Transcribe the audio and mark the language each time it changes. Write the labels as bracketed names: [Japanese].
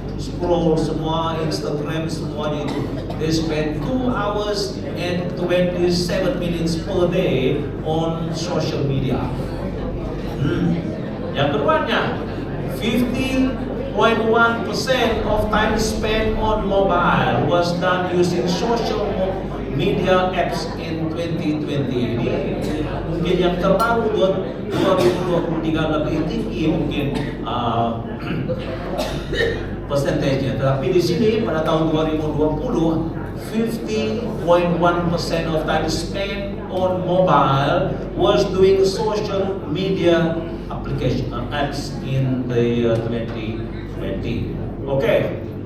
[Indonesian] Scroll semua, Instagram, semuanya itu. [English] They spend 2 hours and 27 minutes per day on social media. [Indonesian] Yang keduanya, [English] 50.1% of time spent on mobile was done using social media apps in 2020. [Indonesian] Ini mungkin yang terbaru 2023 lebih tinggi mungkin persentasenya. Tetapi di sini pada tahun [English] 2020, 50.1% of time spent on mobile was doing social media application apps in the year 2020. Oke.